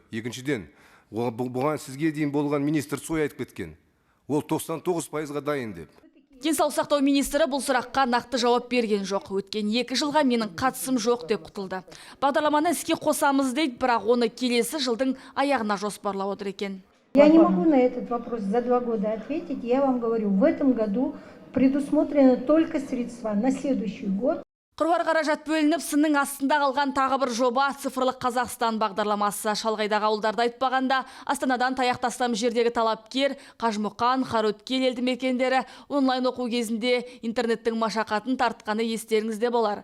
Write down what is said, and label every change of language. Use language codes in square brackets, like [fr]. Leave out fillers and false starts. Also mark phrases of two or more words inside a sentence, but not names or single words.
[kk] Екіншіден, бұған сізге дейін болған министр Цой айтып кеткен. Ол 99%-ға дайын деп. Денсаулық сақтау министрі бұл сұраққа нақты жауап берген жоқ. Өткен 2 жылға менің қатысым жоқ деп құтылды. Бағдарламаны іске қосамыз дейді, бірақ оны келесі жылдың аяғына жоспарлап отыр екен. [ru] Я не могу на этот вопрос за 2 года ответить. Я вам говорю, в этом году предусмотрены только средства на следующий год. [kk] Қыруар қаражат бөлініп, сынның астында қалған тағы бір жоба цифрлық Қазақстан бағдарламасы. Шалғайдағы ауылдарды айтпағанда, Астанадан таяқ тастам жердегі талапкер, Қажымұқан, Қараөткел елді мекендері онлайн оқу кезінде интернеттің машақатын тартқаны естеріңізде болар.